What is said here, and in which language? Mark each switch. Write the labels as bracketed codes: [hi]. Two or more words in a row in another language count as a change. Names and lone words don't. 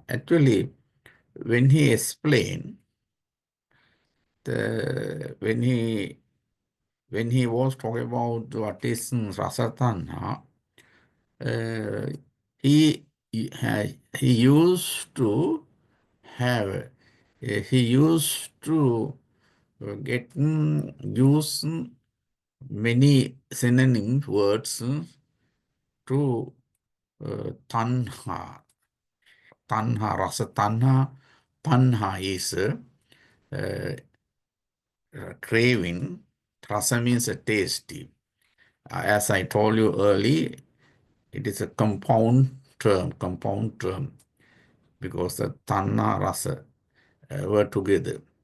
[en] Actually, when he explained, when he was talking about what is rasatana, he used to have he used to get use many synonym words to tanha. [pi] Tanha, rasa tanha. [en] Tanha is craving. Rasa means tasty. As I told you earlier, it is a compound term, because the tanha, rasa were together.